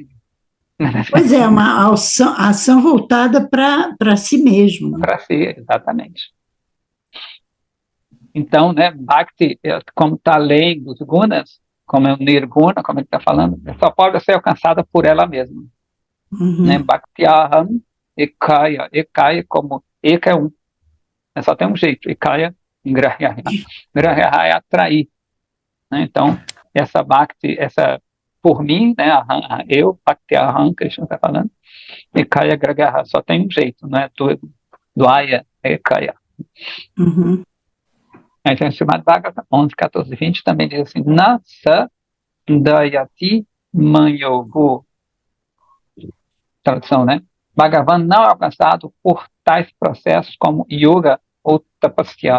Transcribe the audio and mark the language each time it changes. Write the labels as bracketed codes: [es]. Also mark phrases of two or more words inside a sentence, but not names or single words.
[pt] Pois é, uma ação voltada para si mesmo. Para ser, exatamente. Então, né, Bhakti, como está além dos gunas, como é o nirguna, como ele está falando, só pode ser alcançada por ela mesma. Uhum. Né? [sa] Bhaktyaham ekaya. Ekaya [pt] como eka é um. Só tem um jeito. [sa] Ekaya, grahyaya. [pt] Grahyaya é atrair. Né? Então, essa Bhakti, por mim, né, eu, Bhaktyaham, Krishna está falando, [sa] ekaya grahyaya, [pt] só tem um jeito, né? [sa] Dvaya, ekaya. Uhum. [pt] Aí tem o Srimad Bhagavatam 11, 14, 20 também diz assim, [sa] Nasa dayati manyogo. [pt] Tradução, né? Bhagavan não é alcançado por tais processos como yoga ou tapasya.